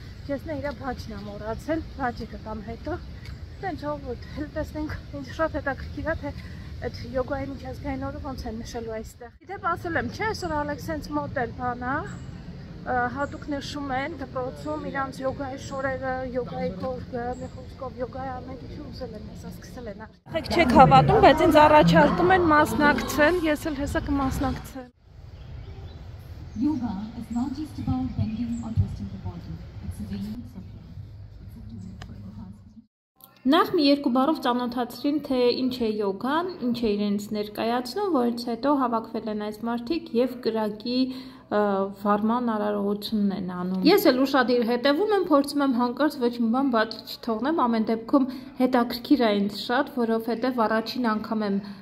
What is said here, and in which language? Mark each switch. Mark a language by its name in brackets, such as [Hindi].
[Armenian] Ես նրա բաժն եմ մոռացել, բաժը կտամ հետո։ Դեն ժողովուրդ, տեսնենք, ինձ շատ հետաքրքիր է, թե այդ յոգայի միջազգային օրը ոնց են նշելու այստեղ։ Իդեպ ասել եմ, չէ, այսօր Ալեքսենց մոտ էլ բան է, հատուկ նշում են դպրոցում իրանց յոգայի շորերը, յոգայի կողքը, մի խոսքով յոգայի ամեն ինչ ուզել են, հեսա սկսել են արդեն։ Եք չեք հավատում, բայց ինձ առաջարկում են մասնակցել, ես էլ հեսա կմասնակցեմ։ [English] Yoga is not just about bending or twisting the body. [Armenian] Նախ մի երկու բառով ծանոթացրին, թե ինչ է յոգան, ինչ է իրենց ներկայացնում, որից հետո հավաքվել են այս մարդիկ եւ կրակի վարման արարողությունն են անում։ Ես էլ ուշադիր հետևում եմ, փորձում եմ հանկարծ ոչ մի բան բաց չթողնեմ, ամեն դեպքում հետաքրքիր է ինձ շատ, որովհետեւ առաջին անգամ եմ